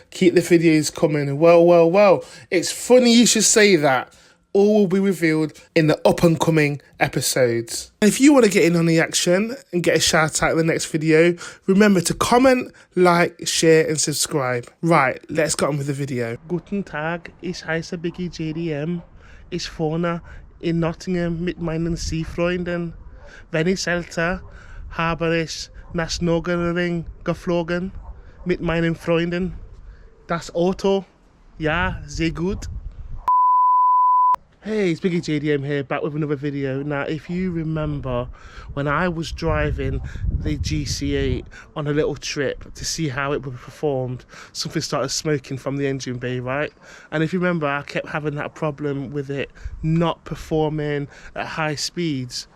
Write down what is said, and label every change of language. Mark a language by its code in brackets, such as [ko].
[en] Keep the videos coming." Well. It's funny you should say that. All will be revealed in the up-and-coming episodes. And if you want to get in on the action and get a shout out in the next video, remember to comment, like, share and subscribe. Right, let's get on with the video. [de] Guten Tag, ich heiße BiggieJDM. Ich wohne in Nottingham mit meinen Seefreunden. Wenn ich älter, habe ich nach Nürburgring geflogen mit meinen Freunden. Das Auto, ja, sehr gut. [en] Hey, it's BiggieJDM here, back with another video. Now, if you remember when I was driving the GC8 on a little trip to see how it performed, something started smoking from the engine bay, right? And if you remember, I kept having that problem with it not performing at high speeds.